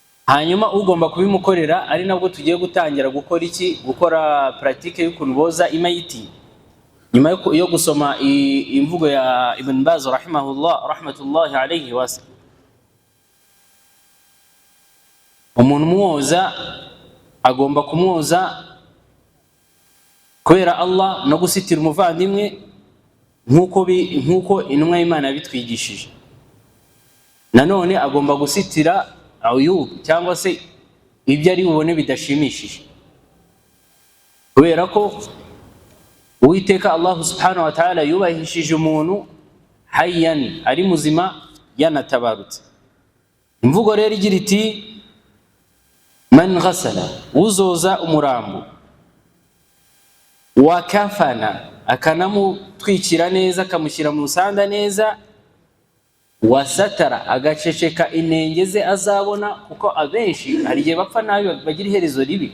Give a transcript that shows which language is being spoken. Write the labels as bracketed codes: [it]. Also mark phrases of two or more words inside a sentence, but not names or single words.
[rw] hanyuma ugomba kubimukorera ari nabwo tugiye gutangira gukora iki, gukora pratique y'ukuntu boza imayiti. Nyuma yo gusoma imvugo ya Ibn Baz [ar] رحمة الله عليه وسا, [rw] umuntu mwoza agomba kumwoza kubera Allah no gusitira umuvandimwe nkuko intumwa y'Imana yabitwigishije. Nanone agomba gusitira ayub cyangwa se ibyo ari bubone bidashimishije, kubera ko Uwiteka Allah [ar] سبحانه وتعالى [rw] yubahishije umuntu hayyan, ari muzima yanatabarutse. Imvugo rero igira iti [ar] من غسل, [rw] uzoza umurambo, [ar] وكفن, [rw] akanamutwikira neza akamushyira mu musanda neza, [ar] وستر, [rw] agaceceka inenge ze azabona, kuko abenshi hari igihe bapfa nabi bagira iherezo ribi.